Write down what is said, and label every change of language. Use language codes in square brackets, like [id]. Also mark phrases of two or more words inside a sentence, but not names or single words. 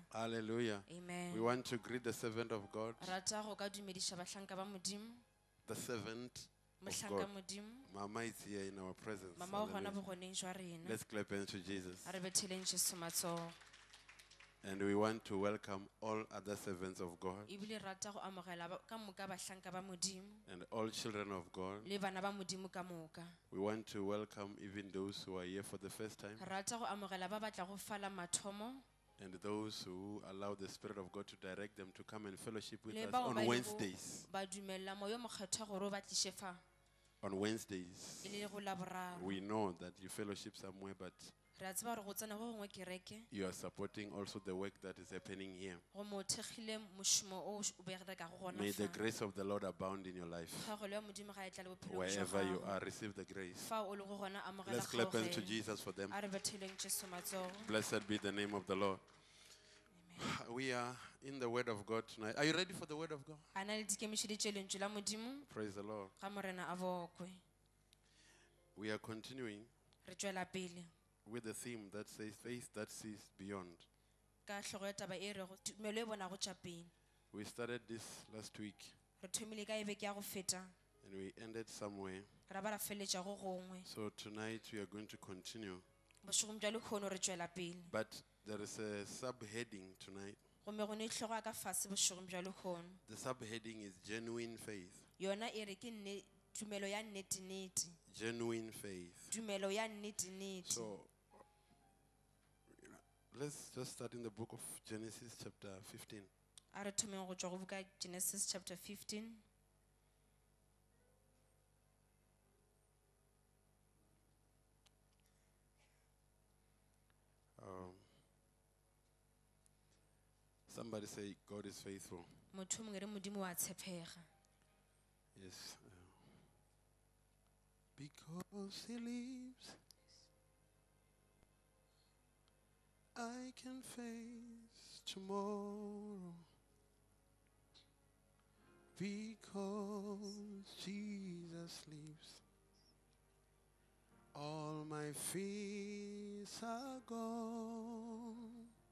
[en] Hallelujah. Amen. We want to greet the servant of God, [nso] Rata go ka dumedisha bahlanka ba Modimo, [en] the servant of [nso] mohlanka [en] God. [nso] Modimo, [en] Mama is here in our presence. [nso] mama o gona [en] Hallelujah. [nso] bogoneng jwa rena. [en] Let's clap hands to Jesus. [nso] A re betheleng Jesu matsogo. [en] And we want to welcome all other servants of God [nso] Ebile rata go amogela ka moka bahlanka ba Modimo [en] and all children of God. [nso] le bana ba Modimo ka moka. [en] We want to welcome even those who are here for the first time [nso] Rata go amogela ba batla go fala mathomo [en] and those who allow the Spirit of God to direct them to come and fellowship with [nso] le [en] us [nso] bao ba [en] on [nso] ilego [en] Wednesdays. [nso] ba dumella moyo mokgethwa gore o ba tliše fa [en] On Wednesdays, [nso] e le go la boraro. [en] we know that you fellowship somewhere, but [nso] Re a tseba gore go tsena go gongwe kereke [en] you are supporting also the work that is happening here. [nso] go mo thekgile mošomo o o berekaka go gona [en] May the [nso] fa. [en] grace of the Lord abound in your life. [nso] Kgagelo ya Modimo ga e tla le bophelong jwa [en] Wherever you [nso] gago. [en] are, receive the grace. [nso] Fa o le go gona amogela [en] Let's clap hands to [nso] kgaogelo. [en] Jesus for them. [nso] A re betheleng Jesu matsogo. [en] Blessed be the name of the Lord. We are in the Word of God tonight. Are you ready for the Word of God? [nso] A na le dikemišeditše lentswe la Modimo [en] Praise the Lord. [nso] ga morena a bokwe. [en] We are continuing [nso] Re tšwela pele [en] with the theme that says faith that sees beyond. [nso] ka hlogo ya taba e rego tumelo e bonago tša pele. [en] We started this last week [nso] Re thomile ka e beke ya go feta [en] and we ended somewhere. [nso] ra ba ra feletša go gongwe. [en] So tonight we are going to continue. [nso] Bošegong bja lekgono re tšwela pele. [en] But there is a subheading tonight. [nso] Gomme go ne hlogo ya ka fase bošegong bja lekgono. [en] The subheading is genuine faith. [nso] Yona e re ke tumelo ya nnete-nnete. [en] Genuine faith. [nso] Tumelo ya nnete-nnete. [en] So let's just start in the book of Genesis chapter 15. [nso] A re thomeng go tšwa go buka Genesis chapter 15. [en] Somebody say God is faithful. [nso] Motho o mongwe re Modimo wa tshepega. [en] Yes. Because he lives, I can face tomorrow. Because Jesus lives, all my fears are gone.